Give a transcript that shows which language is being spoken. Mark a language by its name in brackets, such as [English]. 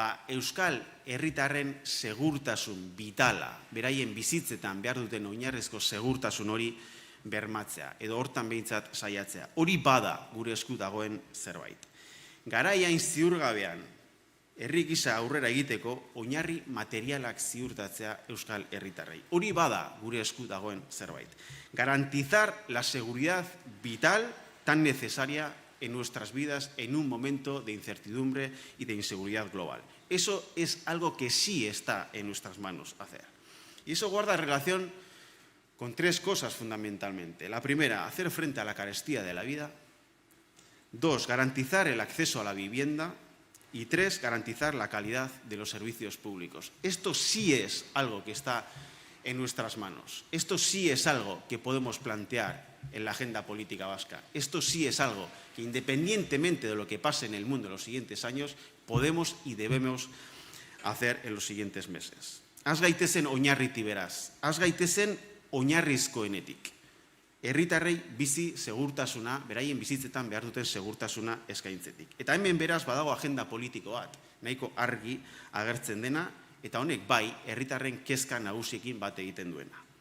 [Basque] Euskal herritarren segurtasun vitala, beraien bizitzetan behar duten oinarrizko segurtasun hori bermatzea, edo hortan behintzat saiatzea. Hori bada gure esku dagoen zerbait. Garaiain ziurgabean, herri gisa aurrera egiteko, oinarri materialak ziurtatzea euskal herritarrei. Hori bada gure esku dagoen zerbait. [Spanish] Garantizar la seguridad vital tan necesaria en nuestras vidas en un momento de incertidumbre y de inseguridad global. Eso es algo que sí está en nuestras manos hacer. Y eso guarda relación con tres cosas fundamentalmente. La primera, hacer frente a la carestía de la vida. 2, garantizar el acceso a la vivienda. Y 3, garantizar la calidad de los servicios públicos. Esto sí es algo que está en nuestras manos. Esto sí es algo que podemos plantear en la agenda política vasca. Esto sí es algo que, independientemente de lo que pase en el mundo en los siguientes años, podemos y debemos hacer en los siguientes meses. [Basque] Az gaitezen oinarriti beraz, az gaitezen oinarrizkoenetik. Herritarrei bizi segurtasuna, beraien bizitzetan behar duten segurtasuna eskaintzetik. Eta hemen beraz badago agenda politiko bat, nahiko argi agertzen dena, eta honek bai, herritarren kezka nagusiekin bat egiten duena.